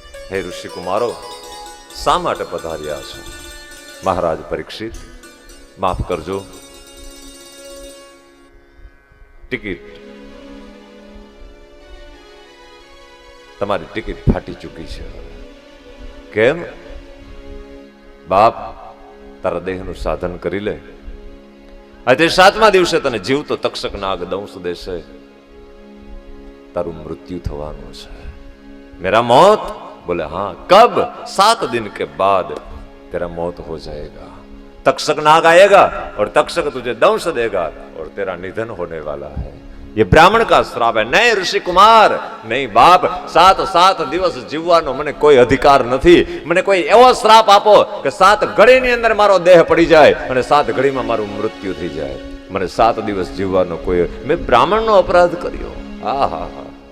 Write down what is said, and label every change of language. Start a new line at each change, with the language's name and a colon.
Gujarati: હે ઋષિ કુમારો, શા માટે પધાર્યા છો? મહારાજ પરીક્ષિત, માફ કરજો, ટિકિટ, તમારી ટિકિટ ફાટી ચૂકી છે. કેમ? બાપ, તારા દેહનું સાધન કરી લે. આજે 7મા દિવસે તને જીવતો તક્ષક નાગ દંશ દેશે, તારું મૃત્યુ થવાનું છે.
Hindi: મેરા મોત? બોલે हाँ. कब? 7 दिन के बाद तेरा मौत हो जाएगा. तक्षक नाग आएगा और तक्षक तुझे दंश देगा और तेरा निधन होने वाला है. ये ब्राह्मण का श्राप है. नहीं ऋषि कुमार, नहीं बाप,
Gujarati: 7 દિવસ જીવવાનો મને કોઈ અધિકાર નથી. મને કોઈ એવો શ્રાપ આપો કે 7 ઘડીની અંદર મારો દેહ પડી જાય અને 7 ઘડીમાં મારું મૃત્યુ થઈ જાય. મને 7 દિવસ જીવવાનો કોઈ, મેં બ્રાહ્મણનો અપરાધ કર્યો. હા હા હા.